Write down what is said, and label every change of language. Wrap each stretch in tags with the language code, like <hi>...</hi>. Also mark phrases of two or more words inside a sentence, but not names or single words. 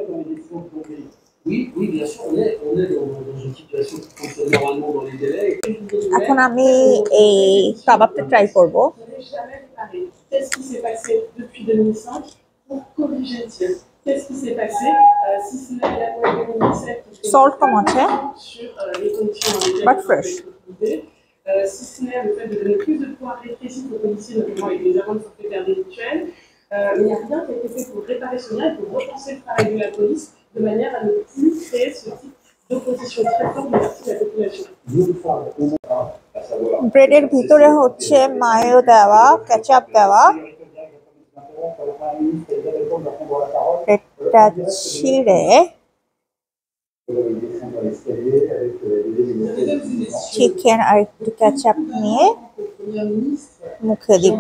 <bn>এখন আমি এই কাবাবটা ট্রাই করব। সল্ট কম আছে, বাট ফ্রেশ।</bn> <fr>Si ce n'est le fait de donner plus de pouvoir répressif aux policiers, notamment avec des amendes forfaitaires délictuelles, il n'y a rien qui a été fait pour réparer ce lien et pour repenser le travail de la police de manière à ne plus créer ce type d'opposition très forte de partie de la population.</fr> <bn>ব্রেডের ভিতরে হচ্ছে মায়ো দেওয়া, কেচাপ দেওয়া। এটা ছিঁড়ে চিকেন আর একটু কেচাপ নিয়ে মুখে দিব।</bn>